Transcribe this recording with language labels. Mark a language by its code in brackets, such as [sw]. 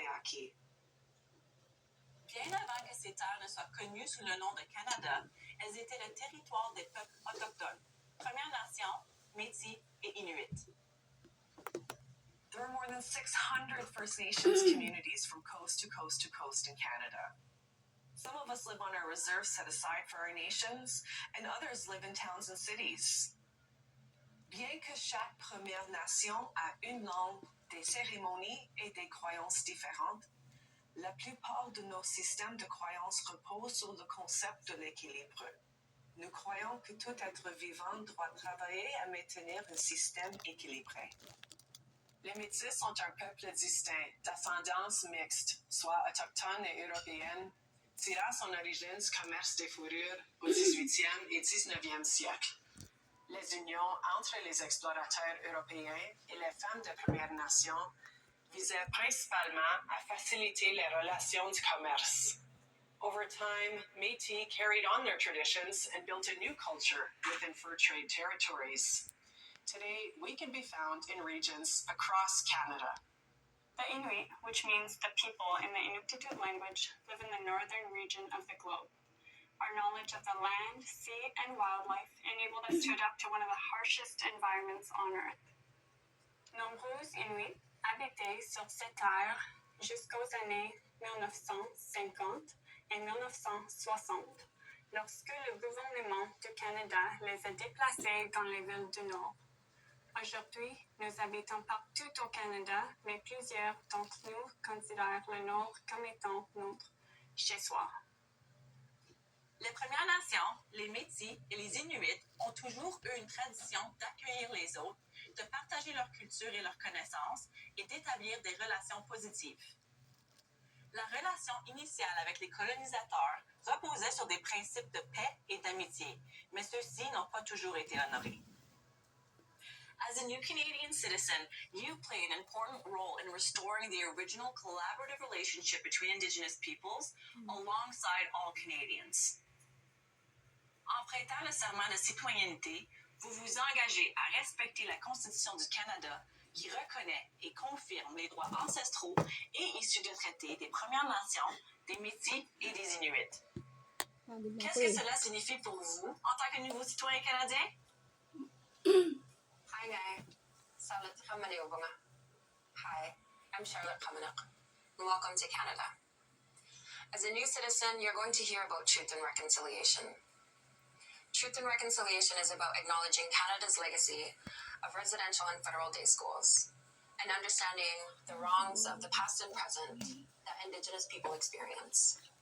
[fr] Bien avant que ces terres ne soient connues sous le nom de Canada, elles étaient le territoire des peuples autochtones, Premières Nations, Métis et Inuits. [en] There are more than 600 First Nations communities from coast to coast to coast in Canada. Some of us live on our reserves set aside for our nations, and others live in towns and cities. [fr] Bien que chaque Première Nation a une langue, des cérémonies et des croyances différentes, la plupart de nos systèmes de croyances reposent sur le concept de l'équilibre. Nous croyons que tout être vivant doit travailler à maintenir un système équilibré. Les Métis sont un peuple distinct, d'ascendance mixte, soit autochtone et européenne, tirant son origine du commerce des fourrures au 18e et 19e siècle. Les unions entre les explorateurs européens et les femmes de Premières Nations visaient principalement à faciliter les relations de commerce. [en] Over time, Métis carried on their traditions and built a new culture within fur trade territories. Today, we can be found in regions across Canada. The Inuit, which means the people in the Inuktitut language, live in the northern region of the globe. Our knowledge of the land, sea, and wildlife enabled us to adapt to one of the harshest environments on Earth. [fr] Nombreux Inuits habitaient sur cette terre jusqu'aux années 1950 et 1960, lorsque le gouvernement du Canada les a déplacés dans les villes du Nord. Aujourd'hui, nous habitons partout au Canada, mais plusieurs d'entre nous considèrent le Nord comme étant notre chez-soi. Les Premières Nations, les Métis et les Inuits ont toujours eu une tradition d'accueillir les autres, de partager leur culture et leurs connaissances et d'établir des relations positives. La relation initiale avec les colonisateurs reposait sur des principes de paix et d'amitié, mais ceux-ci n'ont pas toujours été honorés. [en] As a new Canadian citizen, you play an important role in restoring the original collaborative relationship between Indigenous peoples alongside all Canadians. [fr] En prêtant le serment de citoyenneté, vous vous engagez à respecter la Constitution du Canada qui reconnaît et confirme les droits ancestraux et issus de traités des Premières Nations, des Métis et des Inuits. Qu'est-ce que cela signifie pour vous en tant que nouveau citoyen canadien? [en] Hi, I'm Charlotte Kamenuk, and welcome to Canada. As a new citizen, you're going to hear about Truth and Reconciliation. Truth and Reconciliation is about acknowledging Canada's legacy of residential and federal day schools and understanding the wrongs of the past and present that Indigenous people experience.